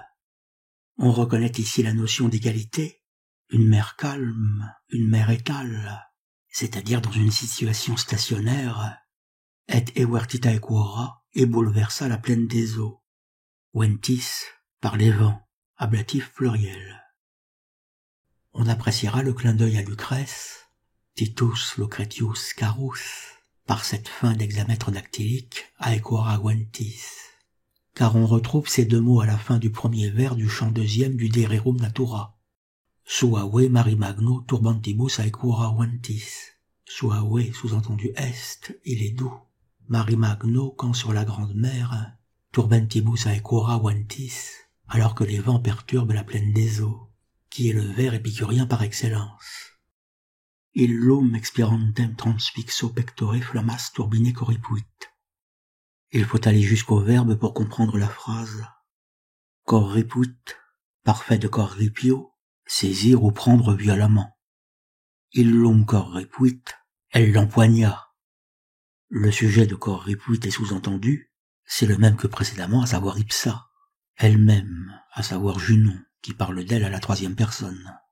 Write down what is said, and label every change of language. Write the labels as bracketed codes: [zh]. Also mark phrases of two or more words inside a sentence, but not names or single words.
[fr] On reconnaît ici la notion d'égalité, une mer calme, une mer étale, c'est-à-dire dans une situation stationnaire, [la] et euertit aequora, [fr] et bouleversa la plaine des eaux. Ventis, par les vents, ablatif pluriel. On appréciera le clin d'œil à Lucrèce, Titus Lucretius Carus, par cette fin d'hexamètre dactylique, [la] aequora ventis. [fr] Car on retrouve ces deux mots à la fin du premier vers du chant deuxième du De Rerum Natura. [la] Suae mari magno turbantibus aequora ventis. [fr] Suae, sous-entendu est, il est doux. [la] Mari magno, [fr] quand sur la grande mer, [la] turbantibus aequora ventis, [fr] alors que les vents perturbent la plaine des eaux, qui est le vers épicurien par excellence. [la] Illum expirantem transfixo pectore flammas turbine corripuit. [fr] Il faut aller jusqu'au verbe pour comprendre la phrase. Corripuit, parfait de corripio, saisir ou prendre violemment. [la] Illum corripuit, [fr] elle l'empoigna. Le sujet de corripuit est sous-entendu, c'est le même que précédemment, à savoir ipsa, elle-même, à savoir Junon, qui parle d'elle à la troisième personne.